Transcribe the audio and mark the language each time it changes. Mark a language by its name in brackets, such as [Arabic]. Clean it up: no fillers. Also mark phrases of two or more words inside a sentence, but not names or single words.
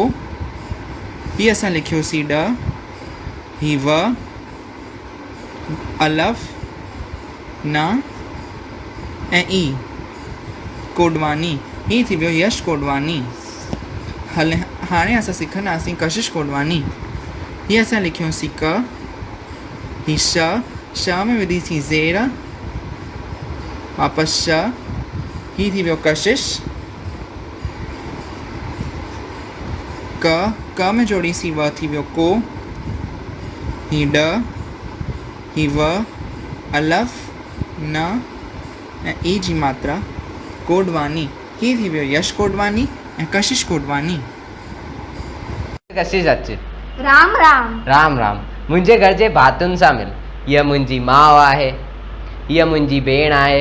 [Sindhi] हीअ असां लिखियोसीं ड, ही व, अलफ, न ऐं ई, कोडवानी। ही थी वियो यश कोडवानी। हाणे असां सिखंदासीं कशिश कोडवानी। हीअ असां लिखियोसीं क, ही श में विधीसीं ज़ेर, वापसि श। ही थी वियो कशिश। क में जोड़ीसीं व थी वियो को। ही ड, ही व, अलफ, न ऐं ई जी मात्रा, कोडवानी। ही थी वियो यश कोडवानी ऐं कशिश कोडवानी। कशिश अच। राम राम। राम राम। मुंहिंजे घर जे भातियुनि सां मिल। हीअ मुंहिंजी माउ आहे, हीअ मुंहिंजी भेण आहे।